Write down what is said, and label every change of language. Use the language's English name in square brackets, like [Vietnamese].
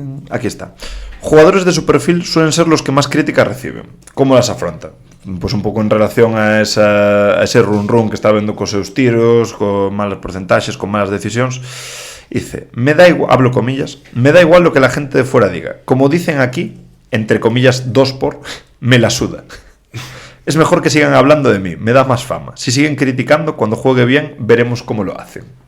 [Spanish] Aquí está. Jugadores de su perfil suelen ser los que más críticas reciben. ¿Cómo las afronta? [Galician] Pues un pouco en relación a ese run que está vendo cos seus tiros, con malos porcentaxes, con malas decisións. [Spanish] Dice, me da igual, hablo comillas, me da igual lo que la gente de fuera diga. Como dicen aquí, entre comillas, 2 por, me la suda. Es mejor que sigan hablando de mí, me da más fama. Si siguen criticando, cuando juegue bien, veremos cómo lo hacen.